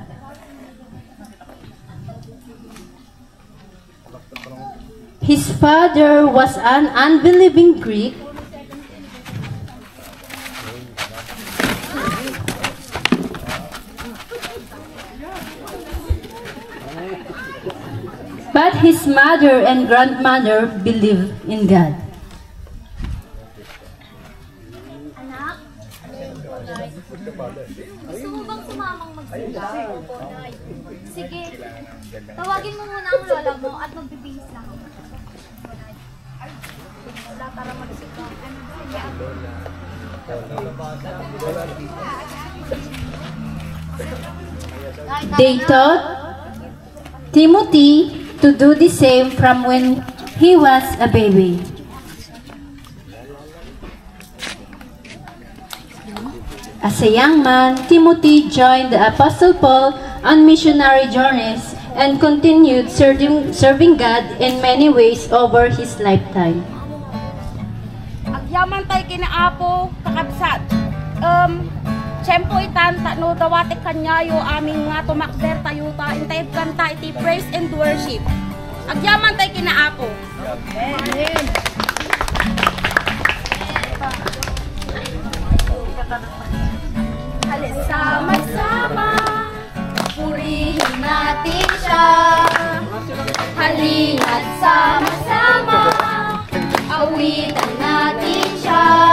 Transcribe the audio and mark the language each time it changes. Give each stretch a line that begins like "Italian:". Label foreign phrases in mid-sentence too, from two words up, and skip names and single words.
English: His father was an unbelieving Greek. But his mother and grandmother believed in God.
Filipino: Anak? Gusto mo bang sumamang magsimba? Sige. Tawagin mo muna ang lola mo at magbibihis lang ako. Wala para magsimba.
English: They taught Timothy to do the same from when he was a baby. As a young man, Timothy joined the Apostle Paul on missionary journeys and continued serving God in many ways over his lifetime.
Iloko: Agyaman tayo kinaapo, kakabsat. Tiyempo itanta no dawati kanyayo aming nga tumakder tayo ta intay kanta iti
English: praise and worship.
Iloko: Agyaman tayo kinaapo. Amen.
Filipino: Sama-sama, purihin natin siya. Halina't sama-sama, awitan natin siya.